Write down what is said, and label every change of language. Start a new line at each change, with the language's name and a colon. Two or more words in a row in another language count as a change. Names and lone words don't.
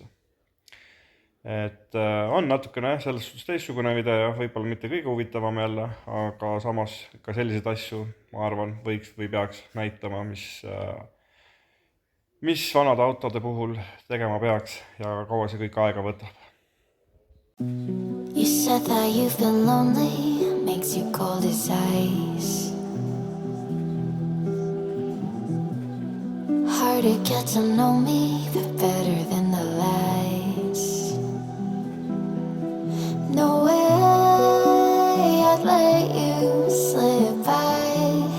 Estonian: Et on natukene selles suhtes teistsugune video, võib-olla mitte kõige huvitavam jälle, aga samas ka selliseid asju, ma arvan, võiks või peaks näitama, mis vanade autode puhul tegema peaks ja kaua see kõik aega võtab.
English: You said that you've been lonely, makes you cold as ice. Hard to get to know me, but better than the lies. No way I'd let you slip by.